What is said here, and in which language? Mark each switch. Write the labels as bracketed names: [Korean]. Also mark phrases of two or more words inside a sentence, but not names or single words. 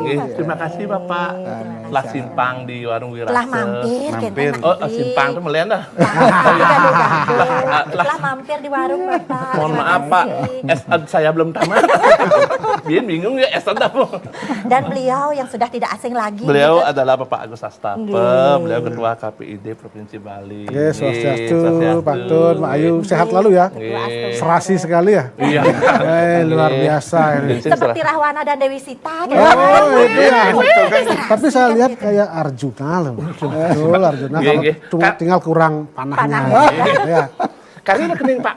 [Indonesian] Nggih, terima kasih Bapak. Telah simpang di Warung Wirase. Telah mampir. Mampir. Kita Oh, nanti. simpang itu melihat dah. Telah mampir di warung Bapak. Mohon Terima maaf Pak, kasih. SN saya belum tamat. Biar bingung ya SN apa. Dan beliau yang sudah tidak asing lagi. Beliau gitu. adalah Bapak Agus Astape, Nggih. beliau Ketua KPID Provinsi Bali. Oke, swastiastu, Swastiastu. Pak Tun, Mbak Ayu, sehat lalu ya. Nggih. Serasi sekali ya. Iya. Luar biasa ini. Seperti Rahwana dan Dewi Sita. Gitu. Oh, itu ya. Tapi saya lihat kayak Arjuna loh. Betul, Arjuna. Nggih, Kalau nggih. tinggal kurang panahnya. Panahnya. Ya. Karena kening Pak.